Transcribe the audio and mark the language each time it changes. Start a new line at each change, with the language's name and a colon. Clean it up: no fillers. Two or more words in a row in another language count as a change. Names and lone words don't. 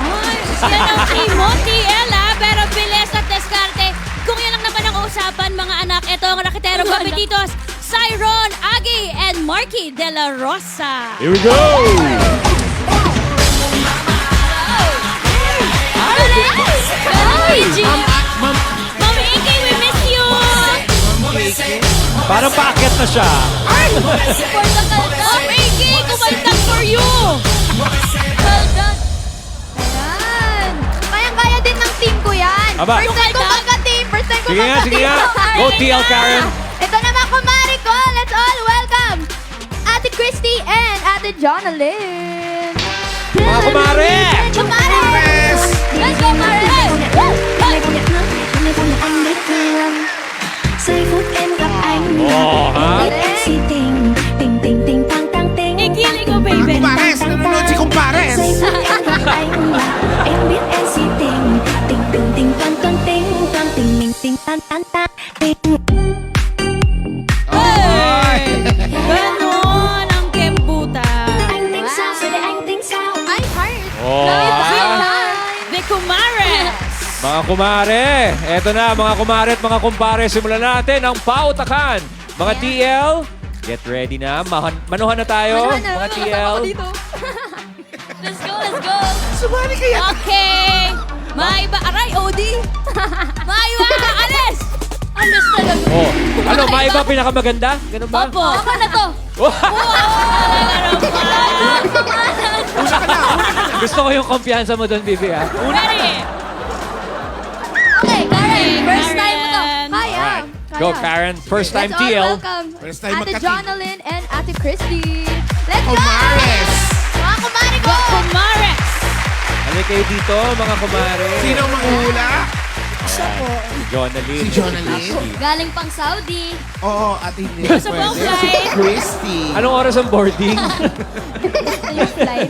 Filipino: Yan ang Timothy Ella, pero bilis at diskarte. Kung yan ang naman ang usapan, mga anak, ito ang raketero kapititos, Cyron, Agi, and Marky De La Rosa.
English: Here we go! Mami Iki, we miss you!
Filipino: Parang paakyat na siya.
English: Mami Iki, kumaltag for you! well done.
Filipino: Ayan. Kayang-kaya din ng team ko yan. Aba.
English: First time
Filipino: ko magka-team. Sige nga, sige nga. Go TL Karen. Ito naman, kumari ko.
English: Let's all welcome Ate Christy and Ate Jonalyn.
Filipino: Mga kumare! Kumare!
English: Yes! Let's go, kumare! Woo!
Vietnamese: Giây phút em gặp anh
Filipino: Oh, hả?
Vietnamese: Em biết si tình tình tình tình tăng tăng tình
Filipino: Ikilig ko, Mga baby. kumpares, nanonood si kumpares.
Vietnamese: Giây phút em gặp anh là em biết em si tình tình tình tình toan toan tình toan tình mình tình tan tan tan tình.
Filipino: Hey! Ganon ang kembuta.
Vietnamese: Anh tính sao rồi để anh tính sao?
Filipino: Ay, heart. Oh, ha?
English: The Kumares.
Filipino: Mga kumare, eto na mga kumare at mga kumpare. Simulan natin ang pautakan. Mga TL,
English: get ready
Filipino: na. Manuhan na tayo. Mga TL.
English: Let's go, let's go.
Filipino: Sumali kaya. Okay. Maiba. Aray, Odi. Maiba. Alis. Alis talaga. Oh, ano, may iba pinakamaganda? Ganun ba? Opo. Ako na to. Gusto ko yung kumpiyansa mo doon, Bibi, ha?
English: Ready.
Filipino: Okay, Karen.
English: First time
Filipino: mo to. Karen. Kaya.
English: Go, Karen. First time Let's all TL. welcome First time
Filipino: Ate magka-team.
English: Jonalyn and Ate Christy. Let's go!
Filipino: Kumpares. Mga kumari ko! Kumares. Halika kayo dito, mga kumare. Sino ang manghula? Si Jonalyn. Si Jonalyn. Galing pang Saudi. Oo, at hindi. Sa pwede. Bongkay. Si Christy. Anong oras ang boarding? Yung flight.